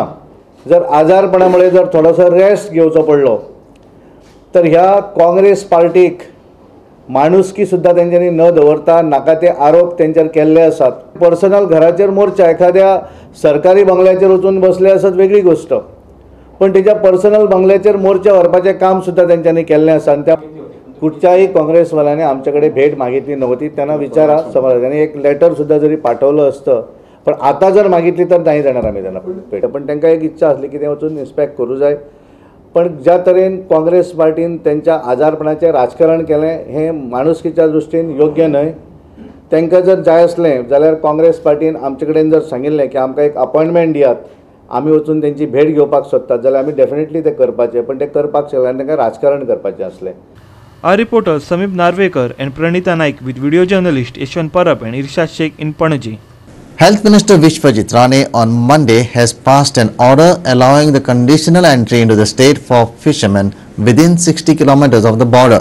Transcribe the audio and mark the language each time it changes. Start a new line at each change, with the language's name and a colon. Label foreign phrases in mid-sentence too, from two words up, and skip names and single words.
Konkani: जर आजारपणा मुळे जर थोडोसो रेस्ट घेवचो पडलो तर ह्या काँग्रेस पार्टीक माणुसकी सुद्दां तेंच्यांनी न दवरता नाका ते आरोप तेंचेर केल्ले आसात. पर्सनल घराचेर मोर्चा एखाद्या सरकारी बंगल्याचेर वचून बसले आसत वेगळी गोष्ट पण तेच्या पर्सनल बंगल्याचेर मोर्चा व्हरपाचें काम सुद्दां तेंच्यांनी केल्लें आसा आनी त्या कुठच्याही काँग्रेसवाल्यांनी आमच्याकडे भेट मागितली नव्हती.
Marathi: त्यांना विचारा, समाजाने एक लेटर सुद्धा जरी पाठवलं असतं, पण आता जर मागितली तर नाही जाणार आम्ही त्यांना भेट.
Konkani: पण त्यांना एक इच्छा असली की ते वचून इन्स्पेक्ट करू जाय. पण ज्या तरेन काँग्रेस पार्टीन त्यांच्या आजारपणाचें राजकारण केलें हे माणुसकीच्या दृश्टीन योग्य न्हय. तांकां जर जाय असलें जाल्यार काँग्रेस पार्टीन आमचे कडेन जर सांगिल्लें की आमकां एक अपॉइंटमेंट दियात, आमी वचून त्यांची भेट घेवपाक सोदतात, जाल्यार आमी डेफिनेटली ते करपाचें. पण ते करपाक शकले तांकां राजकारण करपाचें असलें.
English: Our reporters Samip Narvekar and Pranita Naik with video journalist Yashwant Parab and Irshad Sheikh in Panaji. Health Minister Vishwajit Rane on Monday has passed an order allowing the conditional entry into the state for fishermen within 60 kilometers of the border.